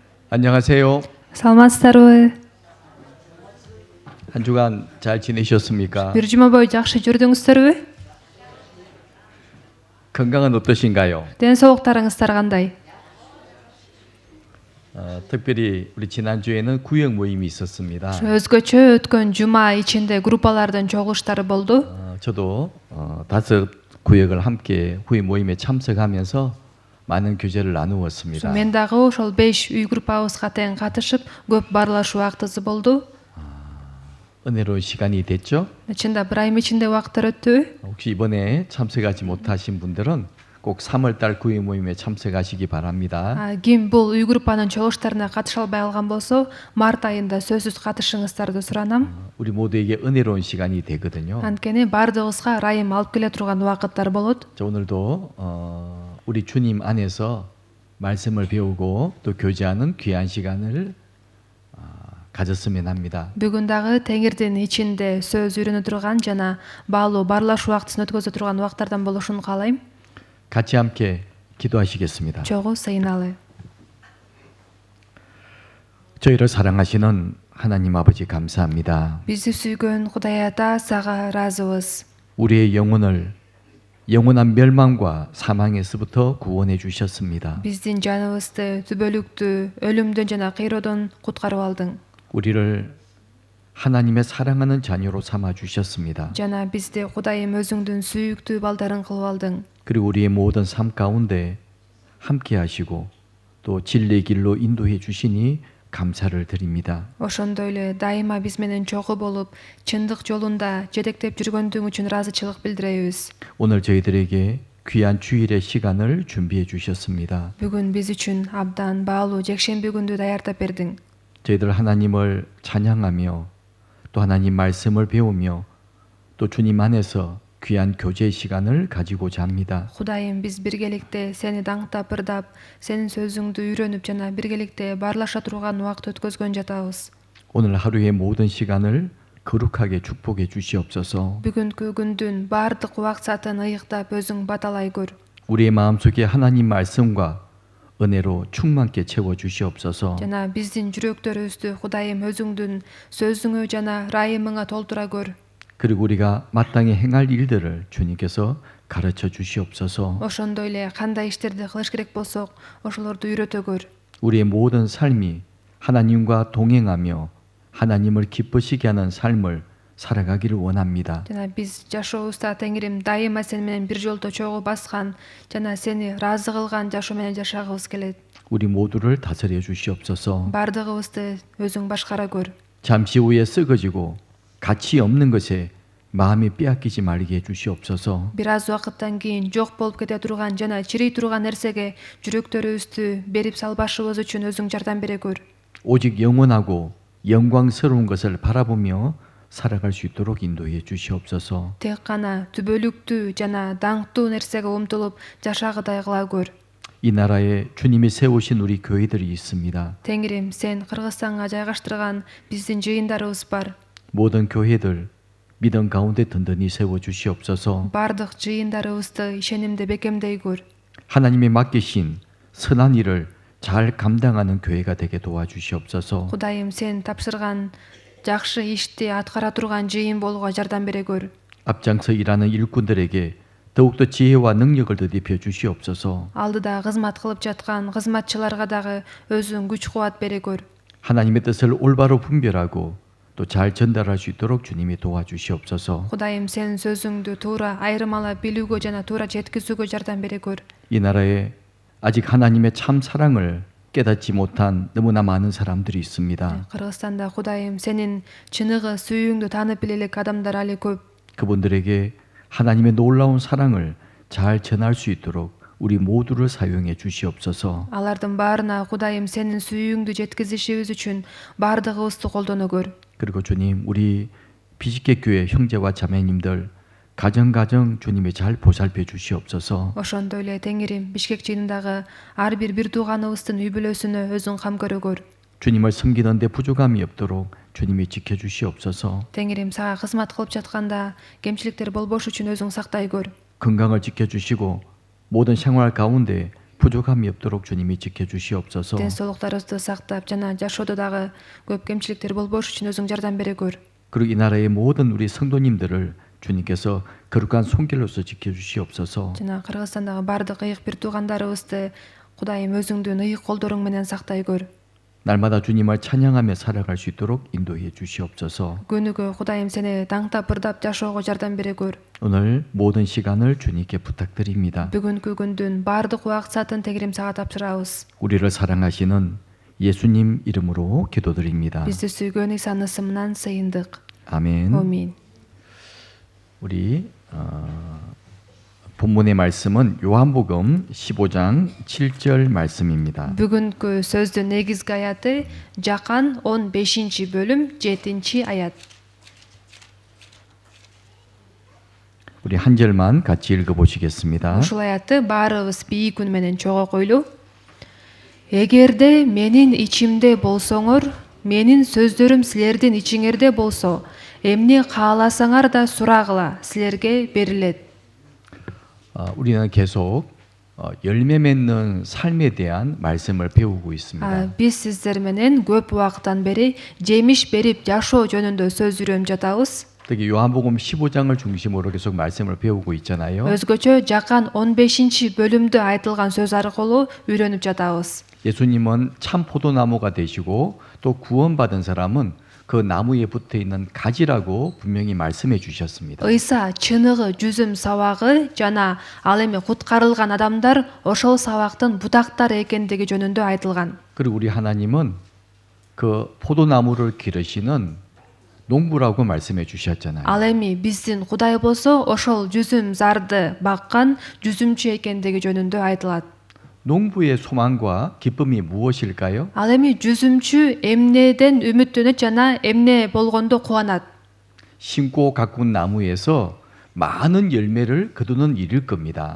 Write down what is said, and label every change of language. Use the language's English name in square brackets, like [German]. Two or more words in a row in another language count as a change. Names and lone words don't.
[Korean] 안녕하세요. [Kyrgyz] Саламатсыздарбы? [Korean] 한 주간 잘 지내셨습니까? [Kyrgyz] Бир жума бою жакшы жүрдүңүздөрбү? [Korean] 건강은 어떠신가요? [Kyrgyz] Ден соолуктарыңыздар кандай? [Korean] 특별히 우리 지난주에는 구역 모임이 있었습니다. [Kyrgyz] Өзгөчө өткөн жума ичинде группалардын чогулуштары болду. [Korean] 저도 5 구역을 함께 후임 모임에 참석하면서 많은 교제를 나누었습니다. [Kyrgyz] Мен дагы ошол 5 үй группабызга тең катышып, көп баарлашуу убактысы болду. [Korean] 은혜로운 시간이 됐죠? [Kyrgyz] Чында бир айым ичинде убакыттар өттүбү? [Korean] 혹시 이번에 참석하지 못하신 분들은 꼭 3월달 구역 모임에 참석하시기 바랍니다. [Kyrgyz] Ким бул үй группанын чогулуштарына катыша албай калган болсо, март айында сөзсүз катышыңыздарды суранам. [Korean] 우리 모두에게 은혜로운 시간이 되거든요. [Kyrgyz] Анткени баардыгыбызга ырайым алып келе турган убакыттар болот. [Korean] 오늘도 우리 주님 안에서 말씀을 배우고 또 교제하는 귀한 시간을 가졌으면 합니다. [Kyrgyz] Бүгүн дагы Теңирдин ичинде сөз үйрөнө турган жана баалуу баарлашуу убактысын өткөзө турган убактардан болушун каалайм. [Korean] 같이 함께 기도하시겠습니다. [Kyrgyz] Чогуу сыйыналы. [Korean] 저희를 사랑하시는 하나님 아버지 감사합니다. [Kyrgyz] Бизди сүйгөн Кудай Ата, сага ыраазыбыз. [Korean] 우리의 영혼을 영원한 멸망과 사망에서부터 구원해 주셨습니다. [Kyrgyz] Биздин жаныбызды түбөлүктүү өлүмдөн жана кыйроодон куткарып алдың. [Korean] 우리를 하나님의 사랑하는 자녀로 삼아 주셨습니다. [Kyrgyz] Жана бизди Кудайым өзүңдүн сүйүктүү балдарың кылып алдың. [Korean] 그리고 우리의 모든 삶 가운데 함께 하시고 또 진리의 길로 인도해 주시니 감사를 드립니다. [Kyrgyz] Ошондой эле дайыма биз менен чогуу болуп, чындык жолунда жетектеп жүргөндүң үчүн ыраазычылык билдиребиз. [Korean] 오늘 저희들에게 귀한 주일의 시간을 준비해 주셨습니다. [Kyrgyz] Бүгүн биз үчүн абдан баалуу жекшемби күндү даярдап бердиң. [Korean] 저희들 하나님을 찬양하며 또 하나님 말씀을 배우며 또 주님 안에서 귀한 교제의 시간을 가지고자 합니다. [Kyrgyz] Кудайым, биз биргеликте сени даңктап, ырдап, сенин сөзүңдү үйрөнүп жана биргеликте баарлаша турган убакыт өткөзгөн жатабыз. [Korean] 오늘 하루의 모든 시간을 거룩하게 축복해 주시옵소서. [Kyrgyz] Бүгүнкү күндүн баардык убакыт саатын ыйыктап өзүң баталай көр. [Korean] 우리의 마음속에 하나님 말씀과 은혜로 충만케 채워 주시옵소서. [Kyrgyz] Жана биздин жүрөктөрүбүздү Кудайым өзүңдүн сөзүңө жана ырайымыңа толтура көр. [Korean] 그리고 우리가 마땅히 행할 일들을 주님께서 가르쳐 주시옵소서. [Kyrgyz] Ошондой эле кандай иштерди кылыш керек болсок, ошолорду үйрөтө көр. [Korean] 우리의 모든 삶이 하나님과 동행하며 하나님을 기쁘시게 하는 삶을 살아가기를 원합니다. [Kyrgyz] Жана биз жашообузда Теңирим дайыма сени менен бир жолдо чогуу баскан жана сени ыраазы кылган жашоо менен жашагыбыз келет. [Korean] 우리 모두를 다스려 주시옵소서. [Kyrgyz] Бардыгыбызды өзүң башкара көр. [Korean] 잠시 후에 썩어지고 가치 없는 것에 마음이 빼앗기지 말게 해 주시옵소서. [Kyrgyz] Бир аз убакыттан кийин жок болуп кете турган жана чирей турган нерсеге жүрөктөрүбүздү берип салбашыбыз үчүн өзүң жардам бере көр. [Korean] 오직 영원하고 영광스러운 것을 바라보며 살아갈 수 있도록 인도해 주시옵소서. [Kyrgyz] Тек гана түбөлүктүү жана даңктуу нерсеге умтулуп жашагыдай кыла көр. [Korean] 이 나라에 주님이 세우신 우리 교회들이 있습니다. [Kyrgyz] Теңирим, сен Кыргызстанга жайгаштырган биздин жыйындарыбыз бар. [Korean] 모든 교회들 믿음 가운데 든든히 세워 주시옵소서. [Kyrgyz] Бардык жыйындарыбызды ишенимде бекемдей көр. [Korean] 하나님이 맡기신 선한 일을 잘 감당하는 교회가 되게 도와주시옵소서. [Kyrgyz] Кудайым, сен тапшырган жакшы ишти аткара турган жыйын болууга жардам бере көр. [Korean] 앞장서 일하는 일꾼들에게 더욱더 지혜와 능력을 더입혀 주시옵소서. [Kyrgyz] Алдыда кызмат кылып жаткан кызматчыларга дагы өзүң күч кубат бере көр. [Korean] 하나님의 뜻을 올바로 분별하고 또 잘 전달할 수 있도록 주님이 도와주시옵소서. [Kyrgyz] Кудайым, сенин сөзүңдү туура айырмалап билүүгө жана туура жеткизүүгө жардам бере көр. [Korean] 이 나라에 아직 하나님의 참 사랑을 깨닫지 못한 너무나 많은 사람들이 있습니다. [Kyrgyz] Кыргызстанда Кудайым, сенин чыныгы сүйүүңдү таанып биле элек адамдар али көп. [Korean] 그분들에게 하나님의 놀라운 사랑을 잘 전할 수 있도록 우리 모두를 사용해 주시옵소서. [Kyrgyz] Алардын баарына Кудайым, сенин сүйүүңдү жеткизишибиз үчүн баардыгыбызды колдоно көр. [Korean] 그리고 주님, 우리 비식계 교회 형제와 자매님들 가정 주님이 잘 보살펴 주시옵소서. [Kyrgyz] Ошондой эле Теңирим, Бишкек жыйынындагы ар бир тууганыбыздын үй бүлөсүнө өзүң кам көрө көр. [Korean] 주님을 섬기는데 부족함이 없도록 주님이 지켜 주시옵소서. [Kyrgyz] Теңирим, сага кызмат кылып жатканда кемчиликтер болбош үчүн өзүң сактай көр. [Korean] 건강을 지켜 주시고 모든 생활 가운데 부족함이 없도록 주님이 지켜주시옵소서. [Kyrgyz] денсаулыктарыбызды сактап жана жашоодо дагы көп кемчиликтер болбош үчүн өзүң жардам бере көр. [Korean] 그리고 이 나라의 모든 우리 성도님들을 주님께서 거룩한 손길로서 지켜주시옵소서. [Kyrgyz] жана Кыргызстандагы бардык ыйык бир туугандарыбызды Кудайым өзүңдүн ыйык колдоруң менен сактай көр. [Korean] 날마다 주님을 찬양하며 살아갈 수 있도록 인도해 주시옵소서. [Kyrgyz] күнүгө Кудайым сени даңктап ырдап жашоого жардам бере көр. [Korean] 오늘 모든 시간을 주님께 부탁드립니다. [Kyrgyz] бүгүнкү күндүн бардык убакыт саатын Теңирим сага тапшырабыз. [Korean] 우리를 사랑하시는 예수님 이름으로 기도드립니다. [Kyrgyz] бизди сүйгөн Исанын ысымынан сыйындык. [Korean] 아멘. [Kyrgyz] Амин. [Korean] 우리 본문의 말씀은 요한복음 15장 7절 말씀입니다. [Kyrgyz] бүгүнкү сөздүн негизги аяты Жакан 15-бөлүм 7-аят. [Korean] 우리 한 절만 같이 읽어보시겠습니다. [Kyrgyz] ушул аятты баарыбыз бийик үн менен чогуу койлу. Эгерде менин ичимде болсоңор, менин сөздөрүм силердин ичиңерде болсо, эмне кааласаңар да сурагыла, силерге берилет. [Korean] 우리는 계속 열매 맺는 삶에 대한 말씀을 배우고 있습니다. [Kyrgyz] биз сиздер менен көп убакыттан бери жемиш берип жашоо жөнүндө сөз үйрөнүп жатабыз. [Korean] 특히 요한복음 15장을 중심으로 계속 말씀을 배우고 있잖아요. [Kyrgyz] өзгөчө Жакан 15-бөлүмдө айтылган сөз аркылуу үйрөнүп жатабыз. [Korean] 예수님은 참 포도나무가 되시고 또 구원받은 사람은 그 나무에 붙어 있는 가지라고 분명히 말씀해 주셨습니다. [Kyrgyz] ыйса чыныгы жүзүм сабагы жана ал эми куткарылган адамдар ошол сабактын бутактары экендиги жөнүндө айтылган. [Korean] 그리고 우리 하나님은 그 포도나무를 기르시는 농부라고 말씀해 주셨잖아요. [Kyrgyz] ал эми биздин Кудай болсо ошол жүзүм зарды баккан жүзүмчү экендиги жөнүндө айтылат. [Korean] 농부의 소망과 기쁨이 무엇일까요? [Kyrgyz] ал эми жүзүмчү эмнеден үмүттөнөт жана эмне болгондо кубанат? [Korean] 심고 가꾼 나무에서 많은 열매를 거두는 일일 겁니다.